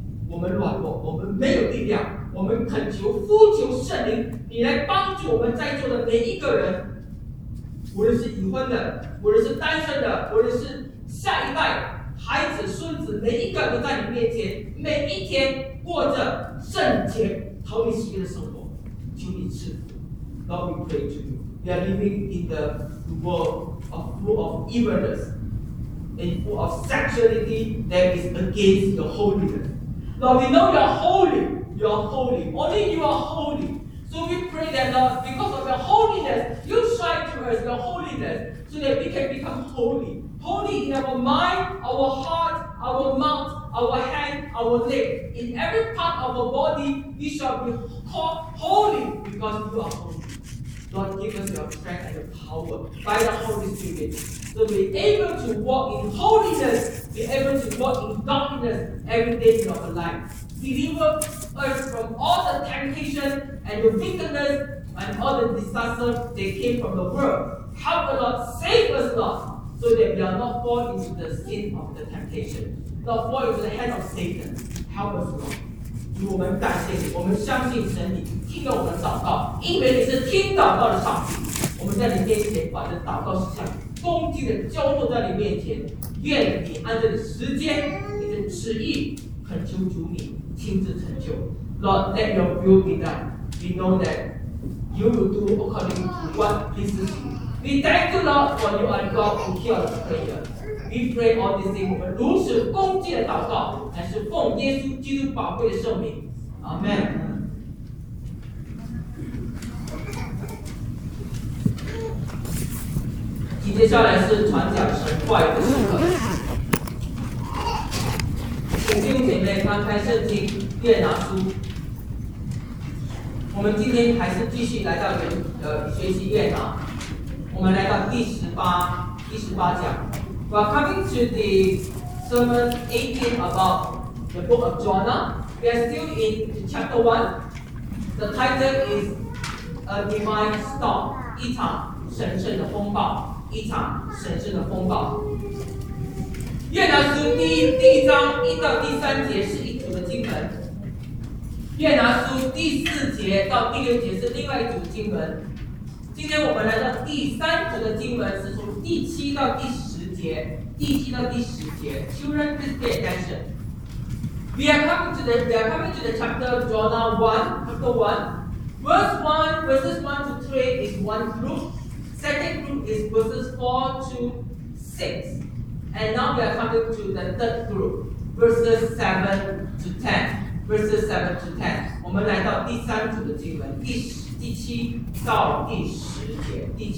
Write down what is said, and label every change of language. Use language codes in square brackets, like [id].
[zh] 我们软弱，我们没有力量，我们恳求、呼求圣灵，你来帮助我们在座的每一个人，无论是已婚的，无论是单身的，无论是下一代孩子、孙子，每一个都在你面前，每一天过着圣洁、讨你喜悦的生活。求你赐福。 [en] Lord, we pray to you. We are living in the world of full of evilness and full of sexuality that is against your holiness. Lord, we know you are holy. You are holy. Only you are holy. So we pray that, Lord, because of your holiness, you shine to us your holiness so that we can become holy. Holy in our mind, our heart, our mouth, our hand, our leg. In every part of our body, we shall be called holy because you are holy. Lord, give us your strength and your power by the Holy Spirit. So be able to walk in holiness, be able to walk in godliness every day in our life. Deliver us from all the temptation and the wickedness and all the disasters that came from the world. Help us, Lord, save us, Lord, so that we are not fall into the sin of the temptation. Lord, fall into the hand of Satan. Help us, Lord. [zh] 主，我们感谢你，我们相信神你听了我们的祷告，因为你是听祷告的上帝。我们在你面前把这祷告事项恭敬的交托在你面前，愿你按照你的时间、你的旨意，恳求主你亲自成就。 [en] Lord, let your will be done. We know that you will do according to what pleases you. We thank you, Lord, for you are God who hears prayer. We pray all these things. [zh] 我们如此恭敬的祷告，乃是奉耶稣基督宝贵的圣名。 [en] Amen. Amen. [zh] 接下来是传讲神话语的时刻。请弟兄姐妹翻开圣经《约拿书》。我们今天还是继续来到学习约拿。我们来到第十八讲。 [en] We are coming to the sermon 18 about the book of Jonah. We are still in chapter 1. The title is A Divine Storm, [zh] 一场神圣的风暴，一场神圣的风暴。约拿书第一章一到第三节是一组的经文。约拿书第四节到第六节是另外一组经文。今天我们来到第三组的经文是从第七到第十。第七到第十节 [en] Children, please pay attention. We are coming to the chapter of Jonah 1, chapter 1. Verse 1, verses 1 to 3 is one group. Second group is verses 4 to 6. And now we are coming to the third group, verses 7 to 10. Verses 7 to 10. [zh] 我们来到第三组的经文，第七到第十节。